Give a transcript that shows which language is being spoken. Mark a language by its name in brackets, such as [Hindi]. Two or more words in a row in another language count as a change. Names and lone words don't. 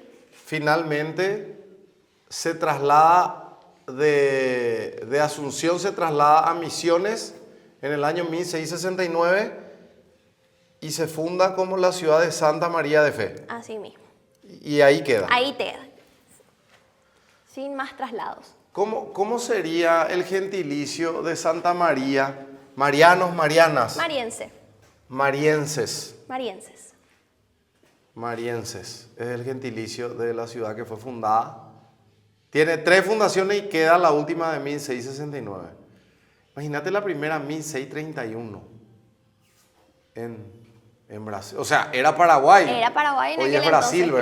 [Spanish] Finalmente se traslada de Asunción, se traslada a Misiones en el año 1669 y se funda como la ciudad de Santa María de Fe. así mismo. Y ahí queda. Ahí te da. Sin más traslados. ¿Cómo sería el gentilicio de Santa María? Marianos, Marianas, Mariense. Marienses. Marienses. Marienses es el gentilicio de la ciudad que fue fundada. Tiene 3 fundaciones y queda la última de 1669. Imagínate la primera 1631 en Brasil. O sea, era Paraguay. Era Paraguay en Hoy aquel es Brasil, entonces,